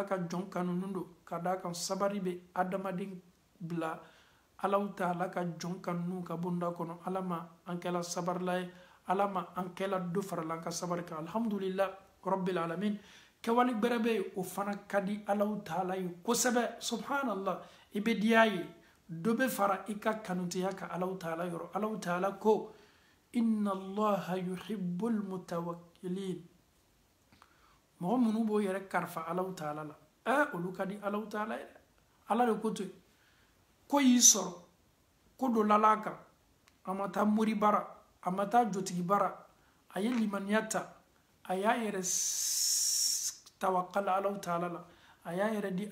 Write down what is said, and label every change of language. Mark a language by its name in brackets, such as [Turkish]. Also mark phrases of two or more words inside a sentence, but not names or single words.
[Bambara] ka jɔn kanunen don ka d'a kan sabari bɛ adamaden bila Alahu Taala ka jɔn kanunen ka bonda kɔnɔ ala ma an kɛla sabarila ye ala ma an kɛla dɔ farala an ka sabari kan [Arabic] الحمد لله رب العالمين [Bambara] kɛwale gbɛrɛ bɛ yen o fana ka di Alahu Taala ye kosɛbɛ subhanallah i bɛ diya ye dɔ bɛ fara i ka kanuteya kan Alahu Taala yɔrɔ Alahu Taala ko [Arabic] إن الله يحب المتوكلين [Bambara] mɔgɔ minnu b'o yɛrɛ karifa Alahu Taala la olu ka di Alahu Taala ye ala de ko ten ko y'i sɔrɔ ko dɔ lala a kan a ma taa mori bara a ma taa jotigi bara a ye limaniya ta aya yere tawakkal ala taala la aya yere di